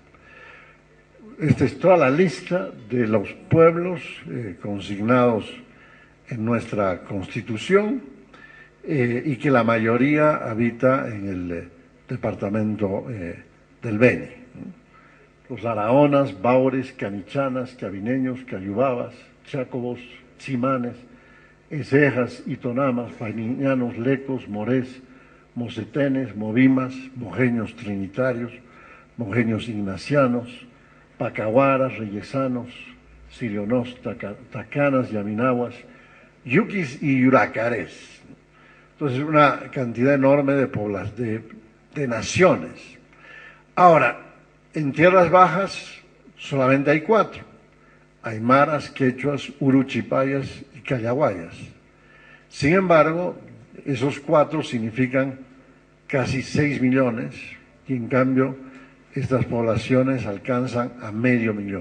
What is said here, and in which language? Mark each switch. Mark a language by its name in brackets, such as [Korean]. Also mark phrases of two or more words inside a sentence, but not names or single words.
[Spanish] Esta es toda la lista de los pueblos consignados en nuestra Constitución y que la mayoría habita en el departamento del Beni. Los araonas, baures, canichanas, cabineños, cayubabas, chacobos, chimanes, ezejas, itonamas, painianos, lecos, morés, mocetenes, movimas, mojeños trinitarios, mojeños ignacianos, pacahuaras, reyesanos, sirionos, tacanas, yaminahuas, yuquis y yuracarés. Entonces, una cantidad enorme de naciones. Ahora, en tierras bajas solamente hay 4, aymaras, quechuas, uruchipayas y callaguayas. Sin embargo, esos 4 significan casi 6 millones y en cambio estas poblaciones alcanzan a medio millón.